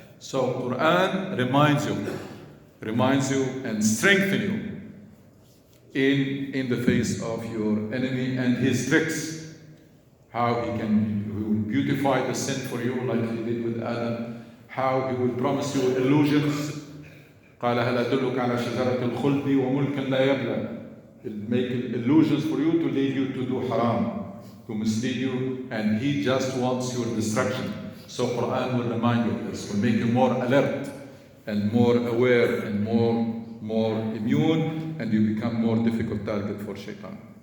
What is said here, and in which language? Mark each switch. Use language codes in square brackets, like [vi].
[en] So Quran reminds you and strengthens you in the face of your enemy and his tricks. How he will beautify the sin for you like he did with Adam. How he will promise you illusions. [ar] قال هل أدلك على شجرة الخلد وملك لا يبلى. [en] He'll make illusions for you to lead you to do haram, to mislead you, and he just wants your destruction. So Quran will remind you of this, will make you more alert and more aware and more immune, and you become more difficult target for Shaitan.